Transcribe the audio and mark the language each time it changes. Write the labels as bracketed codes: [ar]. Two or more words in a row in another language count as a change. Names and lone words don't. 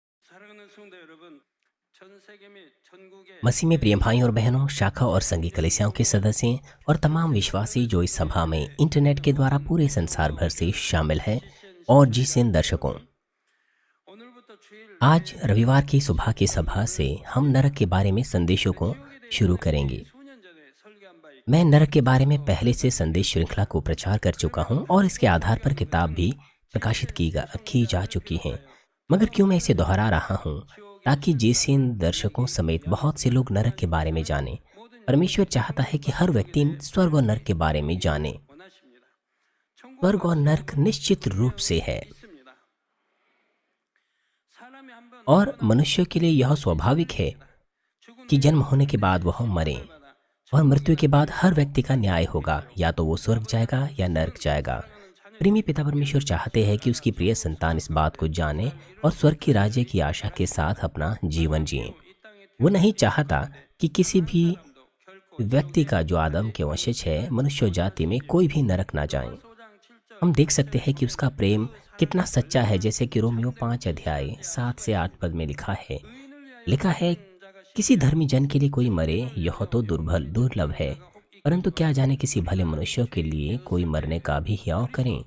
[ko] 사랑하는 성도 여러분, 전 세계 및 전국의 [hi] मसीह में प्रिय भाई और बहनों, शाखा और संघी कलीसियाओं के सदस्य और तमाम विश्वासी जो इस सभा में इंटरनेट के द्वारा पूरे संसार भर से शामिल हैं और जिन दर्शकों, [ko] 오늘부터 주일 [hi] आज रविवार की सुबह की सभा से हम नरक के बारे में संदेशों को [ko] 지옥에 [hi] शुरू [ko] 대해서 [hi] करेंगे। [ko] 수년 전에 설교한 바 [hi] मैं नरक के बारे में पहले से संदेश श्रृंखला को प्रचार कर चुका हूं और इसके आधार पर किताब भी प्रकाशित की जा चुकी हैं। मगर क्यों मैं इसे दोहरा रहा हूं? ताकि जिन दर्शकों समेत बहुत से लोग नरक के बारे में जानें। परमेश्वर चाहता है कि हर व्यक्ति स्वर्ग और नरक के बारे में जाने। [ko] 원하십니다. [hi] स्वर्ग और नरक निश्चित रूप से है [ko] 있습니다. 사람이 한번 [hi] और मनुष्य के लिए यह स्वाभाविक है कि जन्म होने के बाद वह मरे और मृत्यु के बाद हर व्यक्ति का न्याय होगा, या तो वो स्वर्ग जाएगा या नरक जाएगा। प्रेमी पिता परमेश्वर चाहते हैं कि उसकी प्रिय संतान इस बात को जाने और स्वर्ग की राज्य की आशा के साथ अपना जीवन जिए। [ko] 이 땅에 [hi] वो नहीं चाहता कि किसी भी [ko] 태어남도 결코 [hi] व्यक्ति का जो आदम के वंशज है, मनुष्य जाति में कोई भी नरक ना जाए। [ko] 소장 7절 [hi] हम देख सकते हैं कि उसका प्रेम कितना सच्चा है, जैसे कि रोमियो 5 अध्याय 7 से 8 पद में लिखा है। लिखा है, किसी धर्मी जन के लिए कोई मरे यह तो दुर्लभ है, परंतु क्या जाने किसी भले मनुष्य के लिए कोई मरने का भी हियाव करें।